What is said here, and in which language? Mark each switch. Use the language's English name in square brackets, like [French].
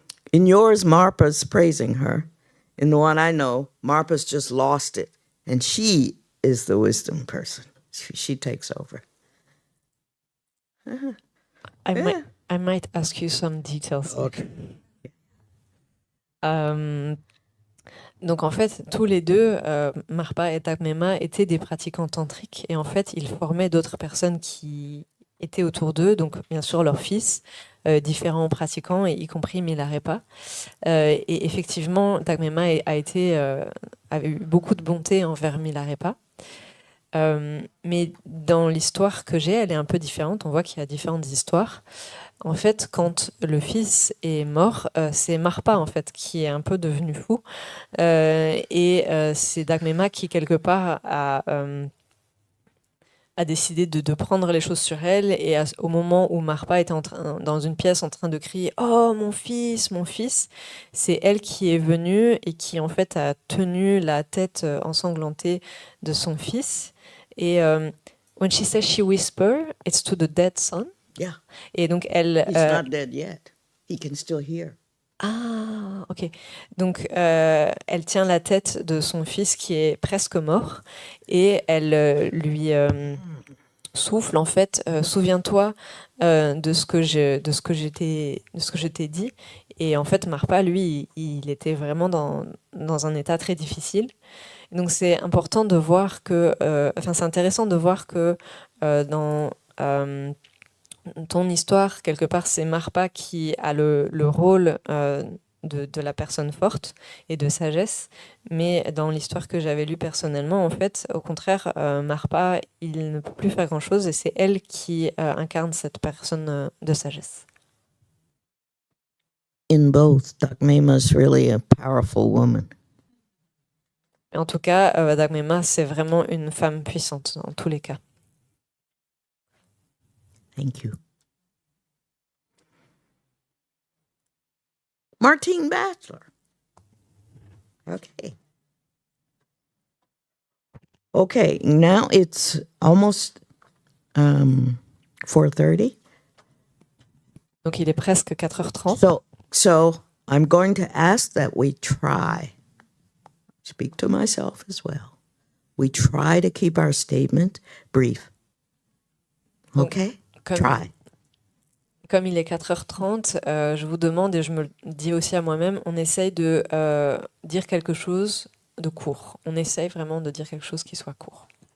[English] In yours, Marpa's praising her. In the one I know, Marpa's just lost it, and she is the wisdom person. She takes over. I might ask you some details. Okay. [French] Donc en fait, tous les deux, Marpa et Dagmema, étaient des pratiquants tantriques, et en fait, ils formaient d'autres personnes qui étaient autour d'eux, donc bien sûr leurs fils, différents pratiquants, y compris Milarepa. Et effectivement, Dagmema avait eu beaucoup de bonté envers Milarepa. Mais dans l'histoire que j'ai, elle est un peu différente. On voit qu'il y a différentes histoires. En fait, quand le fils est mort, c'est Marpa en fait qui est un peu devenu fou, et c'est Dagmema qui quelque part a a décidé de prendre les choses sur elle. Et au moment où Marpa était dans une pièce en train de crier « Oh, mon fils !», c'est elle qui est venue et qui, en fait, a tenu la tête ensanglantée de son fils. [English] Et when she says she whisper, it's to the dead son. Yeah. [French] Et donc, elle... [English] He's not dead yet. He can still hear. [French] Ah, ok. Donc, elle tient la tête de son fils qui est presque mort et elle lui souffle en fait. Souviens-toi de ce que je t'ai dit. Et en fait, Marpa, lui, il était vraiment dans un état très difficile. Donc, c'est important de voir que, c'est intéressant de voir que dans ton histoire, quelque part, c'est Marpa qui a le rôle de la personne forte et de sagesse. Mais dans l'histoire que j'avais lue personnellement, en fait, au contraire, Marpa, il ne peut plus faire grand-chose et c'est elle qui incarne cette personne de sagesse. [English] In both, Dakmema is really a powerful woman. [French] En tout cas, Dagmema, c'est vraiment une femme puissante dans tous les cas. [English] Thank you. Martine Bachelor. Okay. Okay, now it's almost 4:30. [French] Donc il est presque 4h30. [English] So I'm going to ask that we try, speak to myself as well, we try to keep our statement brief. Okay? Try. [French] Comme il est 4h30, je vous demande, et je me le dis aussi à moi-même, on essaye de dire quelque chose de court. On essaye vraiment de dire quelque chose qui soit court.